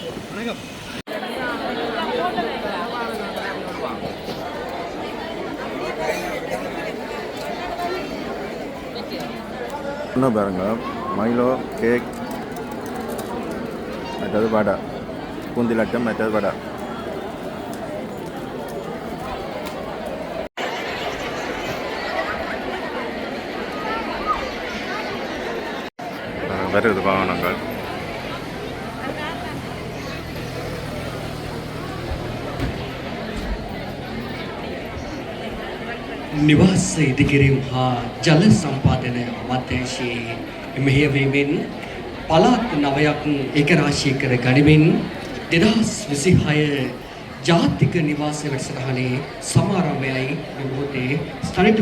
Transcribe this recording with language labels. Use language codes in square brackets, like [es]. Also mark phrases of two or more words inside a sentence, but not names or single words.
[ta] இன்னும் பாருங்க, மைலோ கேக், மற்றது வடை, பூந்தி லட்டம், மற்றது வடை. வருது வாகனங்கள். [si] නිවාස ඉදිකිරීම් හා ජල සම්පාදන අමාත්‍යාංශයේ මෙහෙයවීමෙන් පළාත් 9ක් ඒකරාශී කර ගනිමින් 2026 ජාතික නිවාස වැඩසටහනේ සමාරම්භයයි මේ මොහොතේ ස්ථානික